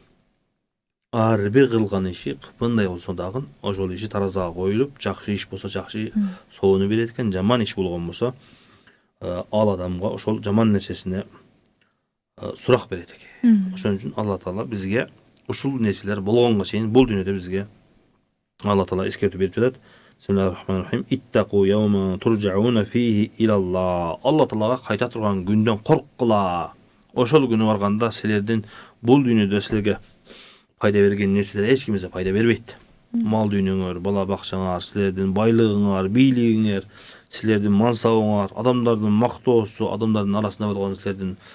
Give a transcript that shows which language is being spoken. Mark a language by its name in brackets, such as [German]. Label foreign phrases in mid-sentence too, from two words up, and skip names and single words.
[Kyrgyz] Ар бир кылган иши кыпындай болсо дагы ошол иши таразага коюлуп, жакшы иш болсо жакшы соону берет экен, жаман иш болгон болсо ал адамга ошол жаман нерсесине сурак берет экен. Ошон үчүн Алла Таала бизге ушул нерселер болгонго чейин бул дүйнөдө бизге Алла Таала эскертүү берип жатат. [Arabic] بسم الله الرحمن الرحيم. اتقوا يوما ترجعون فيه إلى الله. [Kyrgyz] Алла Таалага кайта турган күндөн корккула. Ошол күнү барганда силердин бул дүйнөдө силерге пайда берген нерселер эч кимге пайда бербейт. Мал дүйнөңөр, бала бакчаңар, силердин байлыгыңар, бийлигиңер, силердин мансабыңар, адамдардын мактоосу, адамдардын арасында болгон силердин